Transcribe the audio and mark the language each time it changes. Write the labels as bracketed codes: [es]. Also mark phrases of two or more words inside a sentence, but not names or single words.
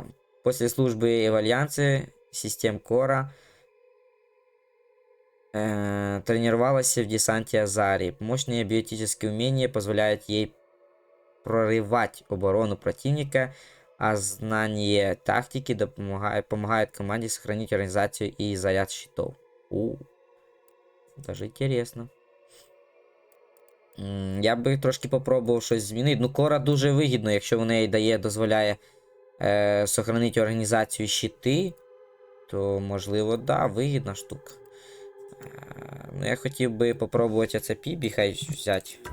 [ru] После службы в Альянсе систем Кора тренировалась в десанте Азари. Мощные биотические умения позволяют ей прорывать оборону противника, а знание тактики помогает команде сохранить организацию и заряд щитов. Даже интересно. [uk] Я би трошки попробував щось змінити. Ну, Кора дуже вигідно, якщо вона їй дозволяє сохранити організацію щити, то, можливо, да, вигідна штука. Ну, я хотів би попробувати оце Пібі хай взяти.